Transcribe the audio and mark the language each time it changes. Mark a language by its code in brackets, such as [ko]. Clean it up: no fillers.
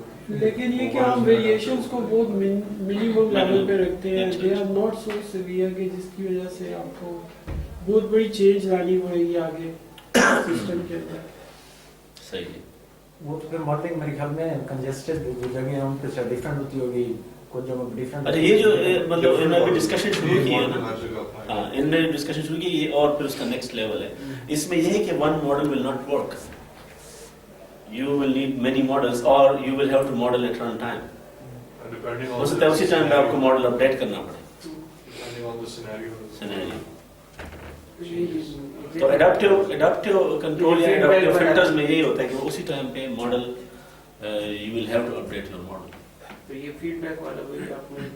[hi] लेकिन ये कि हम वेरिएशंस को बहुत मिनिमम लेवल पे रखते हैं, दे are not so severe कि जिसकी वजह से आपको बहुत बड़ी चेंज लानी पड़ेगी आगे सिस्टम के अंदर। सही है। वो तो फिर मॉडलिंग मेरे ख्याल में कंजेस्टेड जो जगह है उन पे डिफरेंट होती होगी, कुछ जगह डिफरेंट। अच्छा, ये जो मतलब इन्होंने अभी डिस्कशन शुरू की है ना, हाँ, इनने डिस्कशन शुरू की, ये और फिर उसका नेक्स्ट लेवल है। इसमें ये है कि [en] One model will not work, you will need many models or you will have to model at run time. Depending [hi] हो सकता है उसी टाइम पे आपको मॉडल अपडेट करना पड़े। [en] Depending on the scenario. [hi] तो एडाप्टिव कंट्रोल या एडाप्टिव फिल्टर्स में यही होता है कि उसी टाइम पे model [en] You will have to update your model. [hi] तो ये फीडबैक वाला वही आपने